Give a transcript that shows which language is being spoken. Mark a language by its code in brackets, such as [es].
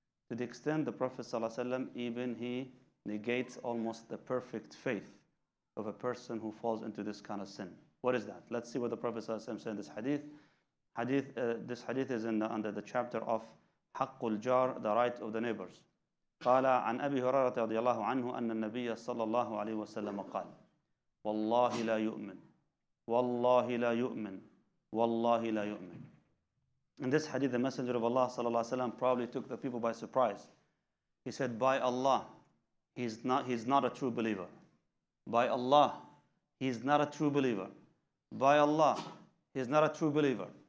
[en] To the extent the Prophet ﷺ, even he negates almost the perfect faith of a person who falls into this kind of sin. What is that? Let's see what the Prophet ﷺ said in this hadith. This hadith is under the chapter of Haqqul Jar, the right of the neighbors. [ar] قال عن أبي هريرة رضي الله عنه أن النبي صلى الله عليه وسلم قال والله لا يؤمن والله لا يؤمن والله لا يؤمن. [en] In this hadith, the Messenger of Allah صلى الله عليه وسلم probably took the people by surprise. He said, by Allah, he's not a true believer. By Allah, he's not a true believer. By Allah, he's not a true believer.